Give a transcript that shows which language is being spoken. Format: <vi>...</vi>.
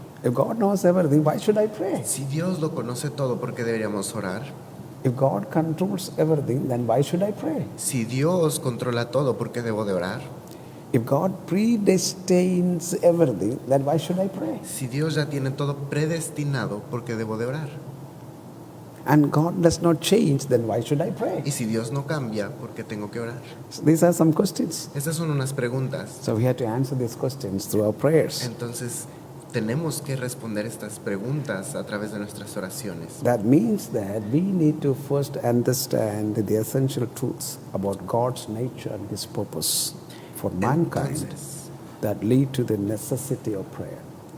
<en>If God knows everything, why should I pray?</en> <es>Si Dios lo conoce todo, ¿por qué deberíamos orar?</es> <en>If God controls everything, then why should I pray?</en> <es>Si Dios controla todo, ¿por qué debo de orar?</es> <en>If God predestines everything, then why should I pray?</en> <es>Si Dios ya tiene todo predestinado, ¿por qué debo de orar?</es> <en>And God does not change, then why should I pray?</en> <es>Y si Dios no cambia, ¿por qué tengo que orar?</es> <en>So these are some questions.</en> <es>Estas son unas preguntas.</es> <en>So we have to answer these questions through our prayers.</en> <es>Entonces, tenemos que responder estas preguntas a través de nuestras oraciones.</es> <en>That means that we need to first understand the essential truths about God's nature and His purpose for mankind</en> <es>Entonces,</es> <en>that lead to the necessity of prayer.</en>